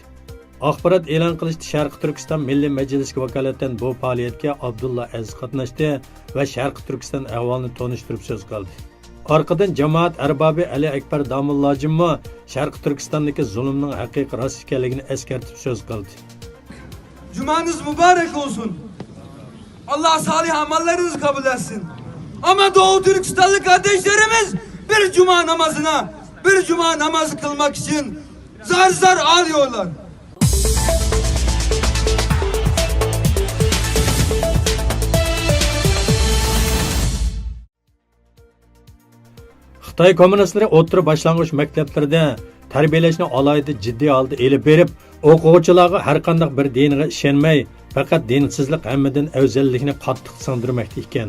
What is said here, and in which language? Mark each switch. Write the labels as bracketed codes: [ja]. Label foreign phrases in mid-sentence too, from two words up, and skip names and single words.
[uz] Axborot e'lon qilishdi, Sharqi Turkiston Milliy Majlisiga vakolatdan bu faoliyatga Abdulla Aziz qatnashdi va Sharqi Turkiston ahvolini tanishtirib so'z qildi. Arqadan jamoat arbobi Ali Akbar Damullojimmo Sharqi Turkistondagi zulmning haqiqiy rost ekanligini eskartib so'z qildi. [tr] Cumanız mübarek olsun. Allah salih amellerinizi kabul etsin. Ama Doğu Türkistanlı kardeşlerimiz bir cuma namazı kılmak için zar zar ağlıyorlar. [uz] Xitoy kommunistlari o'rta boshlang'ich maktablarda tarbiyalashni alohida jiddiy holda elib berib, o'quvchilarga har qanday bir dinga ishonmay, faqat dinsizlik hammadan afzallikni qattiq singdirmoqda ekan.